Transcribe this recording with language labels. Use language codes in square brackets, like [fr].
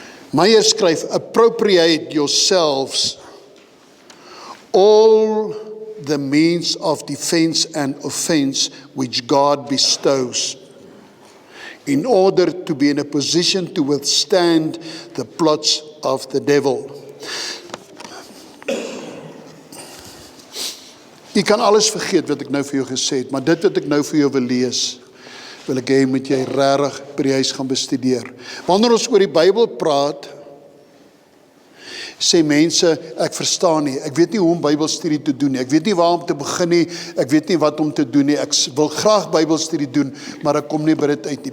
[af] Meyer skryf, [en] appropriate yourselves all the means of defense and offense which God bestows, in order to be in a position to withstand the plots of the devil. [af] Jy kan alles vergeet wat ek nou vir jou gesê het, maar dit wat ek nou vir jou wil lees, wil ek hê moet jy regtig by die huis gaan bestudeer. Wanneer ons oor die Bybel praat, Sê mense, ek verstaan nie, ek weet nie hoe om Bybelstudie te doen nie, ek weet nie waar om te begin nie, ek weet nie wat om te doen nie, ek wil graag Bybelstudie doen, maar ek kom nie by dit uit nie.